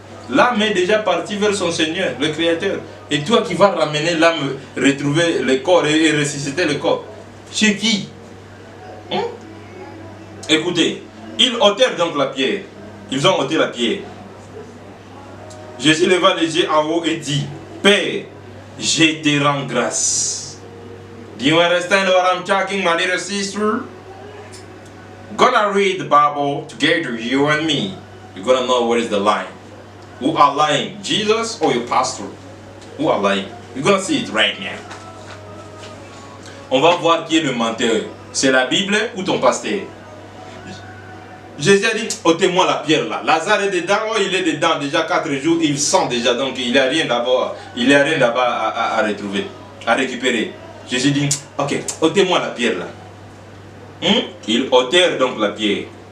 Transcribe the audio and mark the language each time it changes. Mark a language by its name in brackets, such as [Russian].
[French] L'âme est déjà partie vers son Seigneur, le Créateur. Et toi qui vas ramener l'âme, retrouver le corps et ressusciter le corps. Chez qui? Écoutez, ils ôtèrent donc la pierre. Ils ont ôté la pierre. Jésus leva les yeux en haut et dit, Père, je te rends grâce. [English] Do you understand what I'm talking, my little sister? Gonna read the Bible together, you and me. You're gonna know what is the line. Who are lying, Jesus or your pastor? Who are lying? You're gonna see it right now. [French] On va voir qui est le menteur. C'est la Bible ou ton pasteur? Jésus a dit, ôtez-moi la pierre là. Lazare est dedans, oh, il est dedans déjà 4 jours, il sent déjà, donc il n'y a rien là-bas à retrouver, à récupérer. Jésus dit, ok, ôtez-moi la pierre là. Ils ôtèrent donc la pierre.